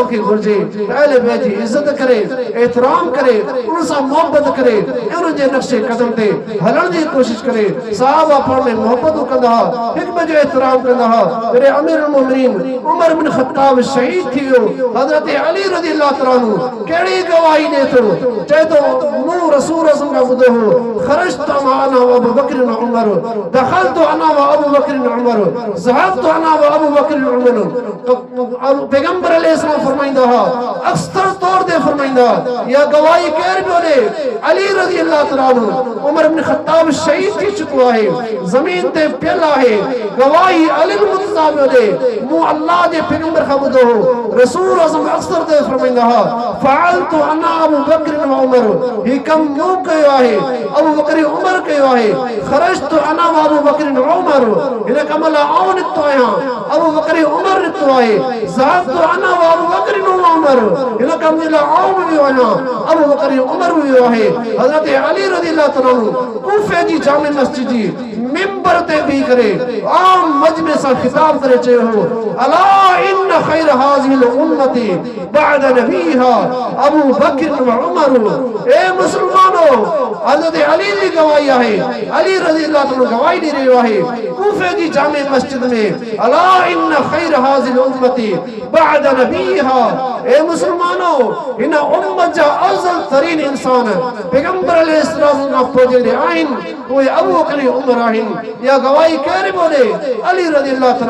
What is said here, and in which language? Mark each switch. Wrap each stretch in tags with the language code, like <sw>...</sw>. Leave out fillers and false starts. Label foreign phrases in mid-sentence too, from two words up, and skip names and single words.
<sd>खे घुर्जे अहले बैत जी इज़त करे एहतराम करे उन सां मोहब्बत करे उन जे नक्शे कदम ते हलण जी कोशिश करे सहाबा पाण में मोहब्बतूं कंदा हुआ हिक ॿिए जो एहतराम कंदा हुआ जॾहिं अमीरुल मोमिनीन उमर बिन ख़त्ताब शहीद थी वियो हज़रत अली</sd> <ar>رضي الله تعالى عنه</ar> <sd>कहिड़ी गवाही ॾे थो चए थो मूं रसूल खां ॿुधो हो</sd> <ar>خرجت أنا و أبو بكر و عمر دخلت أنا و أبو بكر و عمر ذهبت أنا و أبو بكر و</ar> <sd>उमर पैगंबर अलैहिस्सलाम फरमाईंदा हुआ अक्सर तौर ते फरमाईंदा या गवाही केर पियो ॾे अली</sd> <ar>رضي الله تعالى عنه</ar> <sd>उमर बिन ख़त्ताब शहीद थी चुको आहे ज़मीन ते पियल आहे गवाही अली मुर्तज़ा पियो ॾे मूं अल्लाह जे पैगंबर खां ॿुधो हो रसूल अक्सर ते फरमाईंदा हुआ</sd> <ar>فعلت أنا أبو بكر و عمر</ar> <sd>ही कम मूं कयो आहे अबू बकर उमर कयो आहे</sd> <ar>خرجت أنا و أبو بكر و عمر</ar> <sd>हिन कम लाइ आउं निकितो आहियां अबू बकर उमर निकितो आहे</sd> <ar>ذهبت أنا و أبو بكر و عمر</ar> <sd>हिन कम जे लाइ आउं बि वियो आहियां अबू बकर उमर बि वियो आहे हज़रत अली</sd> <ar>رضي الله تعالى عنه</ar> <sd>कूफे जी जामे मस्जिद जी मिंबर ते बीह करे आम मजमे सां खिताब करे चयो हो</sd> <ar>ألا إن خير هذه الأمة بعد نبيها أبو بكر و عمر</ar> <sd>ए मुसलमानो हज़रत अली जी गवाही आहे अली</sd> <ar>رضي الله تعالى</ar> <sd>गवाही ॾेई रहियो आहे कूफे जी जामे मस्जिद में</sd> <ar>ألا إن خير هذه الأمة بعد</ar> <sd>नबीहा ए मुसलमानो हिन उम्मत जा अफ़ज़ल तरीन इंसान पैगंबर अलैहिस्सलाम खां पोइ जेके आहिनि उहे अबू बकर उमर आहिनि या गवाही केर पियो ॾे अली</sd> <ar>رضي الله تعالى</ar>